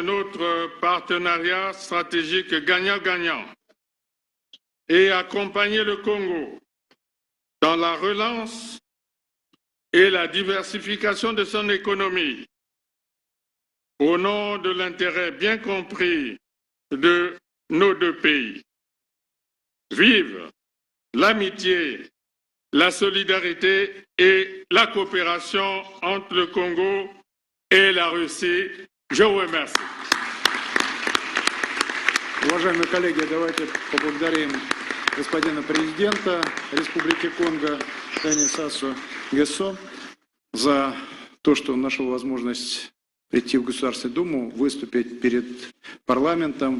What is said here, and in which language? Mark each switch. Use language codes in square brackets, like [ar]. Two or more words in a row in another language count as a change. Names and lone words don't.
[fr] notre partenariat stratégique gagnant-gagnant et accompagner le Congo dans la relance et la diversification de son économie au nom de l'intérêt bien compris de nos deux pays. Vive l'amitié, la solidarité et la coopération entre le Congo et la Russie. Je vous remercie. [ru] Уважаемые коллеги, давайте поблагодарим господина президента Республики Конго Дани Сасу Гессо за то, что он нашел возможность прийти в Государственную Думу, выступить перед парламентом.